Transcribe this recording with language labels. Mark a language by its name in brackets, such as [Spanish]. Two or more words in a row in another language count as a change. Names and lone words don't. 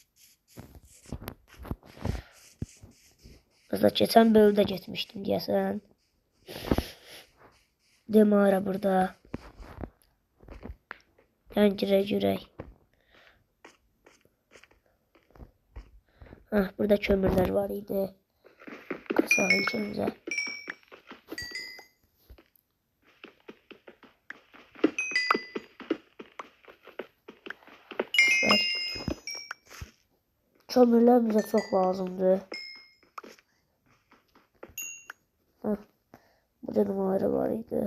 [Azerbaijani] Burada keçən bölümdə getmişdim deyəsən. De mağara burada. Yəni girək. Burada kömürler var idi. [Turkish] Kasağın içinde. Kömürler bize çok lazımdı. [Azerbaijani] Burada numara var idi.